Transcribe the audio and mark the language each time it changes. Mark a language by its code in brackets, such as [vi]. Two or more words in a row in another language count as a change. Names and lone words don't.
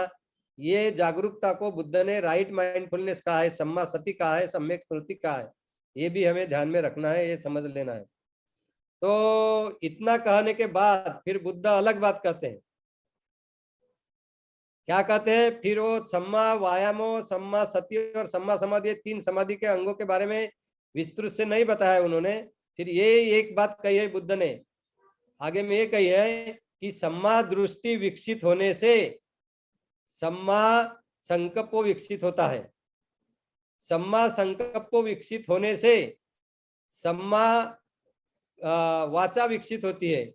[hi] ये जागरूकता को बुद्ध ने [en] right mindfulness [hi] कहा है, [pi] सम्मा सति [hi] कहा है, सम्यक स्मृति कहा है। ये भी हमें ध्यान में रखना है, ये समझ लेना है। तो इतना कहने के बाद फिर बुद्ध अलग बात कहते हैं क्या कहते हैं फिर वो [pi] सम्मा वायामो, सम्मा सति [hi] और [pi] सम्मा समाधि, [hi] 3 समाधि के अंगों के बारे में विस्तृत से नहीं बताया उन्होंने। फिर ये एक बात कही है बुद्ध ने आगे में, ये कही है कि सम्मा दृष्टि विकसित होने से सम्मा संकल्प विकसित होता है। सम्मा संकल्प विकसित होने से [pi] सम्मा वाचा [hi] विकसित होती है।